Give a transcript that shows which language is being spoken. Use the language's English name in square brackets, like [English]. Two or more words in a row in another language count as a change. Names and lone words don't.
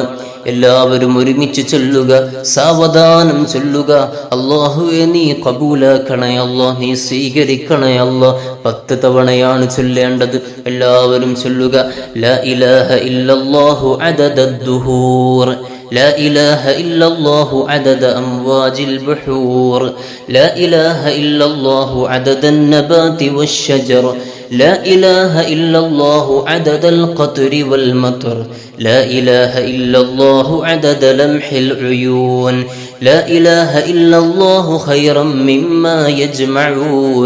[Malayalam] എല്ലാവരും ഒരുമിച്ച് ചൊല്ലുക, സാവധാനം ചൊല്ലുക. അല്ലാഹുവേ നീ ഖബൂലാക്കണേ അല്ലാ, നീ സ്വീകരിക്കണേ അല്ലാ. 10 തവണയാണ് ചൊല്ലേണ്ടത്. എല്ലാവരും ചൊല്ലുക. [Arabic] لا إله إلا الله عدد الدهور, لا إله إلا الله عدد أمواج البحور، لا إله إلا الله عدد النبات والشجر، لا إله إلا الله عدد القطر والمطر، لا إله إلا الله عدد لمح العيون، لا إله إلا الله خيرا مما يجمعون،